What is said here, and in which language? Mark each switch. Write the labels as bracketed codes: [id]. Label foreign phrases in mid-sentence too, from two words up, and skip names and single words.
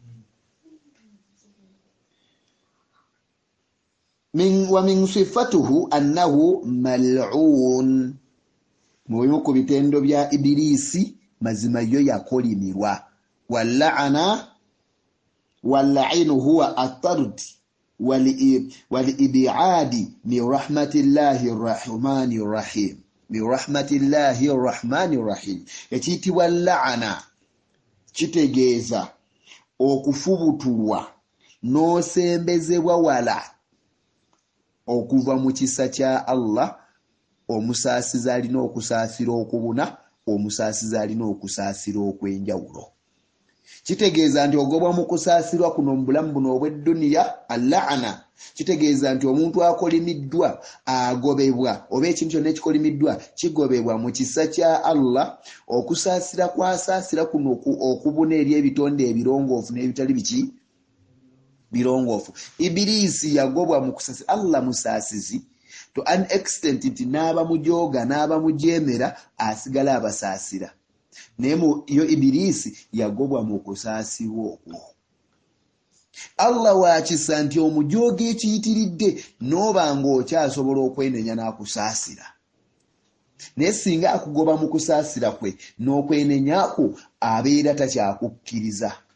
[ar] من صفاته أنه ملعون [lg] mubimu ku bitendo bya ibilisi mazima yo yakolimirwa [ar] واللعن هو الطرد والإبعاد من رحمة الله الرحمن الرحيم من رحمة الله الرحمن الرحيم [lg] ekitibwa la'ana kitegeeza okufubutulwa n'osembezebwa wala okuva mu kisa kya Allah omusaasiza alina okusaasira okubuna omusaasiza alina okusaasira okwenjawulo kitegeeza nti ogobwa mu kusaasirwa kuno mu bulamu buno obw'edduniya al-la'ana kitegeeza nti omuntu akolimiddwa agobebwa oba ekintu kyonna ekikolimiddwa kigobebwa mu kisa kya Allah okusaasira kwasaasira kuno okubuna eri ebitonde ebirongoofu n'ebitali biki birongoofu ibilisi yagobwa mu kusaasira Allah musaasizi [en] to an extent [lg] nti n'aba mujooga n'aba mujemera asigala abasaasira naye yo ibilisi yagobwa mu kusaasirwa okwo Allah wakisa nti omujooga ekiyitiridde n'obanga okyasobola okwenenya n'akusaasira naye singa akugoba mu kusaasira kwe n'okwenenyako abeera takyakukkiriza